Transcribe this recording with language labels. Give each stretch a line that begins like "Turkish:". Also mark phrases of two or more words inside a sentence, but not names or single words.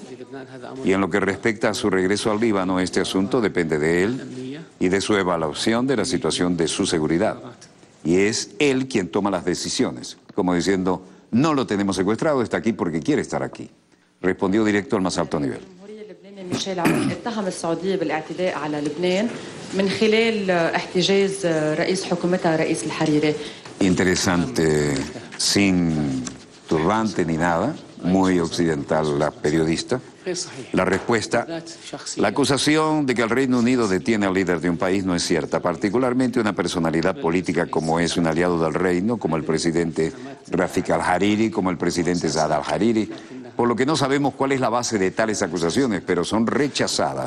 Spanish: Y en lo que respecta a su regreso al Líbano, este asunto depende de él y de su evaluación de la situación de su seguridad. Y es él quien toma las decisiones, como diciendo, no lo tenemos secuestrado, está aquí porque quiere estar aquí. Respondió directo al más alto nivel.
Arabic: ميشيل عون اتهم السعودية بالاعتداء على لبنان من خلال احتجاز رئيس حكومتها رئيس الحريري.
Spanish: Interesante, sin turbante ni nada, muy occidental la periodista. La respuesta, la acusación de que el Reino Unido detiene al líder de un país no es cierta, particularmente una personalidad política como es un aliado del reino, como el presidente Rafik al-Hariri, como el presidente Saad al-Hariri, por lo que no sabemos cuál es la base de tales acusaciones, pero son rechazadas.